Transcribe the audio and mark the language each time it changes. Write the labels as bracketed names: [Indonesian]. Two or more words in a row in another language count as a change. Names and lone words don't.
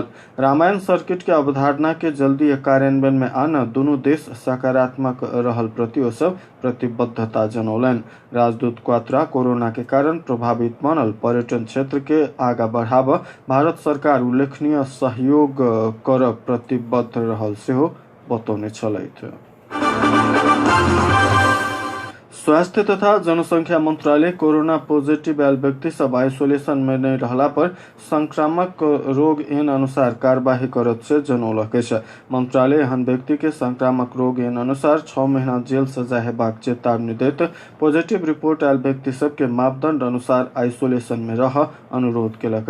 [Maithili] रामायण सर्किट के अवधारणा के जल्दी कार्यान्वयन में आना दोनों देश सकारात्मक रहल प्रति ओ सब प्रतिबद्धता जनौलन। राजदूत क्वात्रा कोरोना के कारण प्रभावित बनल पर्यटन क्षेत्र के आगा बढ़ाब भारत सरकार उल्लेखनीय सहयोग कर प्रतिबद्ध रहल सेहो बतौने छलैथ। स्वास्थ्य तथा जनसंख्या मंत्रालय कोरोना पॉजिटिव आयल व्यक्ति सब आइसोलेशन में नहीं रहला पर संक्रामक रोग एन अनुसार कार्यवाही करत से जनौलक है। मंत्रालय एहन व्यक्ति के संक्रामक रोग एन अनुसार 6 महीना जेल सजा हेबाक चेतावनी दैत पॉजिटिव रिपोर्ट आयल व्यक्ति सब के मापदंड अनुसार आइसोलेशन में रह अनुरोध केलक है।